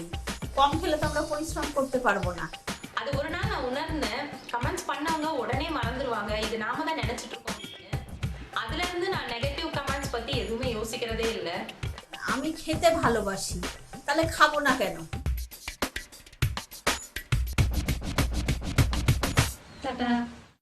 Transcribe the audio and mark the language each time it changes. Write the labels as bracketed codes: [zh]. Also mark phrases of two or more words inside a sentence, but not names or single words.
[bn] কম খেলে তো আমরা পরিশ্রম করতে পারবো না। [ta] அது ஒரு நாள் நான் உணர்ந்தேன். கமெண்ட்ஸ் பண்ணவங்க உடனே மறந்துடுவாங்க, இது நாம தான் நினைச்சிட்டு இருக்கோம் அப்படின்னு. அதுல இருந்து நான் [en] negative comments [ta] பத்தி எதுவுமே யோசிக்கிறதே இல்லை. [bn] আমি খেতে ভালোবাসি, তাহলে খাবো না কেন? টাটা।